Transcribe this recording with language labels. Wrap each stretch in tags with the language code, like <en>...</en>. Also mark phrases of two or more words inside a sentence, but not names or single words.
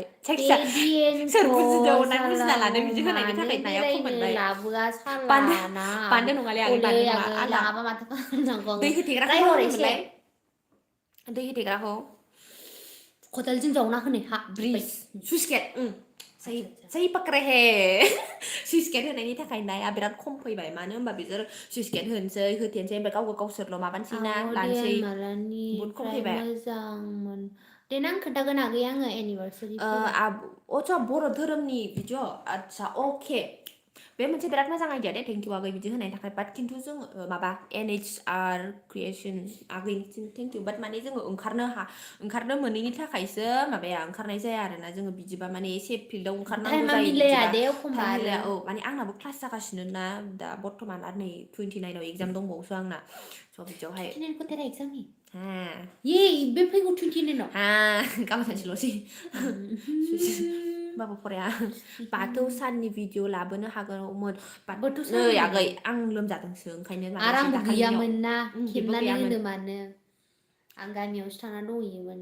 <brx>बेदियेनखौ सोर बुजिदों अननानै बुजिना साला लादों बिदि होनायनि मानो थाखाय नाया बेरायनो फोरमायबाय लाबोआ साला ना बान्दो नङालै आगै अलै बान्दो नङा आगै आलदा लाङाबा माथो खालामनांगौ दै आङो होथेग्राखौ मा रायहर एसे होनोमोनलाय दै होथेग्राखौ खदालजों जावना होनाय हा ब्रिज सुइस गेट</brx> <hi>सही सही पकड़े है</hi> <brx>सुइस गेट होनायनि थाखाय नाया बिराद खम फैबाय मानो होनबा बिसोर सुइस गेट होनोसै होथेनोसै ओमफ्राय गावसोरल' माबानोसै ना लानोसै देन बुहुद खम मालानिफ्राय फैबाय मोजांमोन देनां खोन्थागोन आगै आङो एनिभार्सारि फैबा आच्छा बर' धोरोमनि भिडिअ आच्छा अके बे मोनसे बिराद</brx> <en>मोजां आइडिया</en> <brx>दे थेंकिउ आगै बिदि होनायनि थाखाय बाट खिन्थु जोङो माबा NHR क्रिएसन आगैनिसिम थेंकिउ बाट माने जोङो ओंखारनो मोनैनि थाखायसो माबाया ओंखारनाय जाया आरोना जोङो बिदिबा माने एसे फिल्डआव ओंखारनांगौ टाइमा जायो मिलाया बिदिबा दे एखमबा टाइम आरो मिलाया औ माने आंनाबो क्लास जागासिनो ना दा बर्थमान आरो नै 29आव एगजाम दंबावोसो आंना स' बिदियावहाय</brx> <hi>29 को तेरा एग्जाम है</hi> <brx>हा ये बे फैगौ 29 नाव हा गाबोन सानसेल'सै होमबाबो फराया बाथौ साननि भिडिअ लाबोनो हागौमोन बाथौ नै सान आगै आं लोमजादोंसो ओंखायनो आरो लाबोआसै आंबो दाखालिनियाव गैयामोन ना बेबो खेबनानै गैयामोन होनो मानो आं गामियावसो थाना दंहैयोमोन</brx>